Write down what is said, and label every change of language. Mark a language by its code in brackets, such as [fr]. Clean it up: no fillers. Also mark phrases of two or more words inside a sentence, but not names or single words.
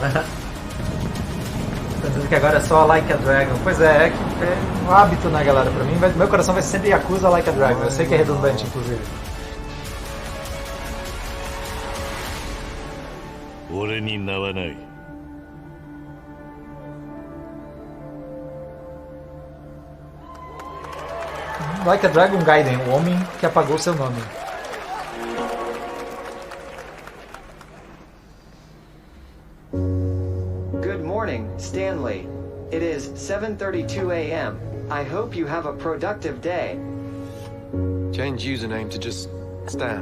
[pt] Tá dizendo que agora é só Like a Dragon. Pois é que é um hábito, né, galera? Pra mim, meu coração vai ser sempre Yakuza Like a Dragon. Eu sei que é redundante, inclusive. [ja] 俺に名はない。 [pt] Like a Dragon Gaiden, o homem que apagou seu nome. [en] Good morning, Stanley. It is 7:32 a.m. I hope you have a productive day. Change username to just Stan.